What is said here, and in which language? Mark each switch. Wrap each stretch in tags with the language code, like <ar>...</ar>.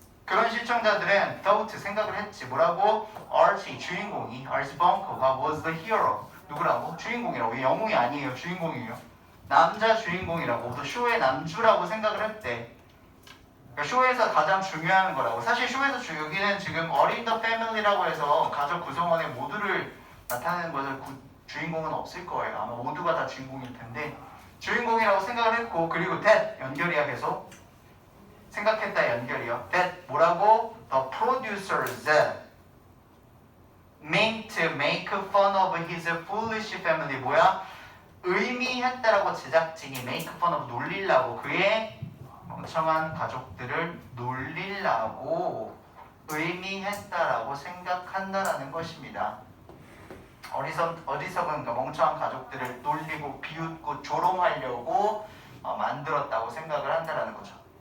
<ko>그런 시청자들은 thought 생각을 했지. 뭐라고?</ko> <en>Archie</en> <ko>주인공이</ko> <en>Archie Bunker가 was the hero.</en> <ko>누구라고? 주인공이라고. 이 영웅이 아니에요. 주인공이에요. 남자 주인공이라고. 또 쇼의 남주라고 생각을 했대. 그러니까 쇼에서 가장 중요한 거라고. 사실 쇼에서 여기는 지금 어린 더 패밀리라고 해서 가족 구성원의 모두를 나타내는 것을 주인공은 없을 거예요. 아마 모두가 다 주인공일 텐데 주인공이라고 생각을 했고 그리고 that 연결이야 계속. 생각했다 연결이요. That 뭐라고?</ko> <en>The producers meant to make fun of his foolish family.</en> <ko>뭐야? 의미했다라고 제작진이</ko> <en>make fun of</en> <ko>놀리려고 그의 멍청한 가족들을 놀리려고 의미했다라고 생각한다라는 것입니다. 어리석은 멍청한 가족들을 놀리고 비웃고 조롱하려고 만들었다고 생각을 한다라는 거죠.</ko>